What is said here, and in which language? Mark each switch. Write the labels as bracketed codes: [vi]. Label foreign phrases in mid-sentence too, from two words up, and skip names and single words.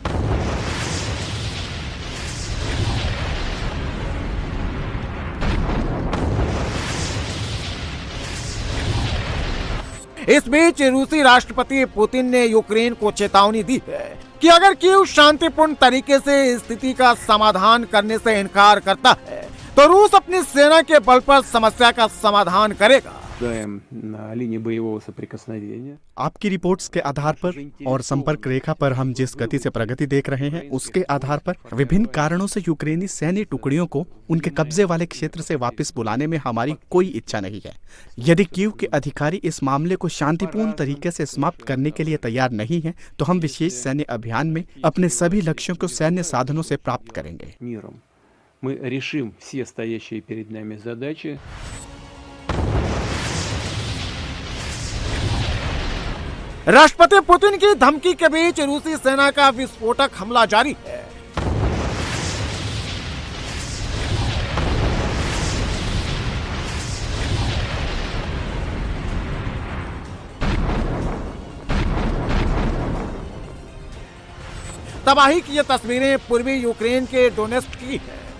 [hi] इस बीच रूसी राष्ट्रपति पुतिन ने यूक्रेन को चेतावनी दी है कि अगर कीव शांतिपूर्ण तरीके से स्थिति का समाधान करने से इनकार करता है तो रूस अपनी सेना के बल पर समस्या का समाधान करेगा। [ru] На линии боевого соприкосновения. [hi] आपकी रिपोर्ट्स के आधार पर और संपर्क रेखा पर हम जिस गति से प्रगति देख रहे हैं उसके आधार पर विभिन्न कारणों से यूक्रेनी सैन्य टुकड़ियों को उनके कब्जे वाले क्षेत्र से वापस बुलाने में हमारी कोई इच्छा नहीं है। यदि कीव के अधिकारी इस मामले को शांतिपूर्ण तरीके से समाप्त करने के लिए तैयार नहीं है तो हम विशेष सैन्य अभियान में अपने सभी लक्ष्यों को सैन्य साधनों से प्राप्त करेंगे। [ru] Миром. Мы решим все стоящие перед нами задачи. [hi] राष्ट्रपति पुतिन की धमकी के बीच रूसी सेना का विस्फोटक हमला जारी है। तबाही की ये तस्वीरें पूर्वी यूक्रेन के डोनेस्क की है।